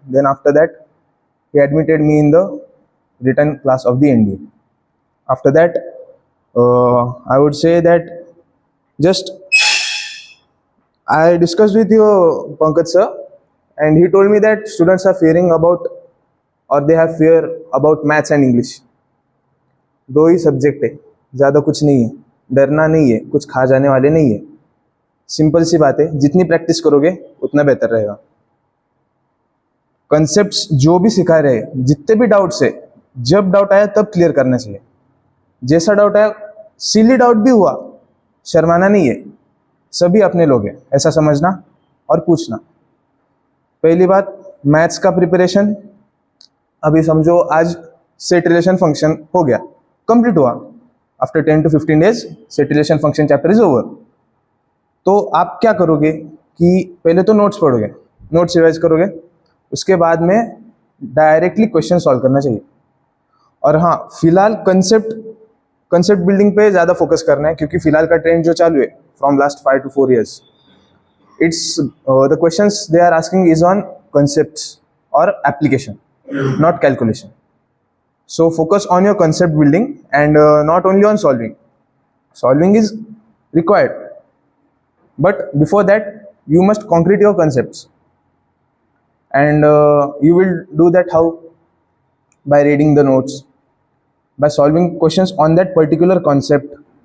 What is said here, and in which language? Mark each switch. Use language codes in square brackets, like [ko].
[en] Then after that, he admitted me in the written class of the NDA. After that, I would say that just I discussed with you, Pankaj sir, and he told me that students are fearing about और they have fear about maths and English. [hi] दो ही subject है, ज़्यादा कुछ नहीं है, डरना नहीं है, कुछ खा जाने वाले नहीं है. सिंपल सी बात है, जितनी प्रैक्टिस करोगे उतना बेहतर रहेगा. कंसेप्ट्स जो भी सिखा रहे हैं, जितने भी डाउट्स है, जब डाउट आया तब क्लियर करना चाहिए. जैसा डाउट आया, सिली डाउट भी हुआ, शर्माना नहीं है. सभी अपने लोग हैं, ऐसा समझना और पूछना. पहली बात, मैथ्स का प्रिपरेशन. अभी समझो आज सेट रिलेशन फंक्शन हो गया, कंप्लीट हुआ. [en] After 10 to 15 days set relation function chapter is over. [hi] तो आप क्या करोगे कि पहले तो नोट्स पढ़ोगे, नोट्स रिवाइज करोगे, उसके बाद में डायरेक्टली क्वेश्चन सॉल्व करना चाहिए. और हाँ, फिलहाल कंसेप्ट बिल्डिंग पे ज़्यादा फोकस करना है, क्योंकि फिलहाल का ट्रेंड जो चालू है [en] From last 5 to 4 years, it's the questions they are asking is on concepts or application, not calculation. So focus on your concept building and not only on solving. Solving is required, but before that you must concrete your concepts, and you will do that how? By reading the notes, by solving questions on that particular concept.